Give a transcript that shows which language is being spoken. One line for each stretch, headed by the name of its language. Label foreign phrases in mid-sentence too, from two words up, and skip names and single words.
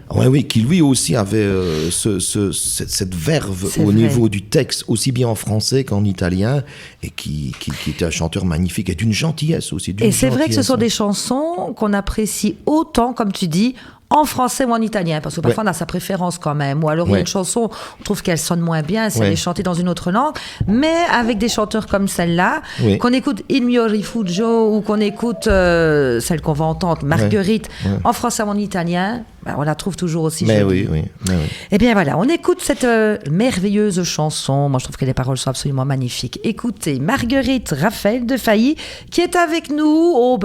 French: Qui lui aussi avait cette verve niveau du texte, aussi bien en français qu'en italien, et qui était un chanteur magnifique, et d'une gentillesse aussi. Et c'est vrai que ce sont des chansons qu'on apprécie autant, comme tu dis, en français ou en italien, parce que parfois on a sa préférence quand même, ou alors il y a une chanson, on trouve qu'elle sonne moins bien si elle est chantée dans une autre langue, mais avec des chanteurs comme celle-là, qu'on écoute Il mio rifugio ou qu'on écoute celle qu'on va entendre, Marguerite, en français ou en italien, on la trouve toujours aussi jolie. Et bien voilà, on écoute cette merveilleuse chanson. Moi je trouve que les paroles sont absolument magnifiques. Écoutez, Marguerite Raphaël de Failly qui est avec nous.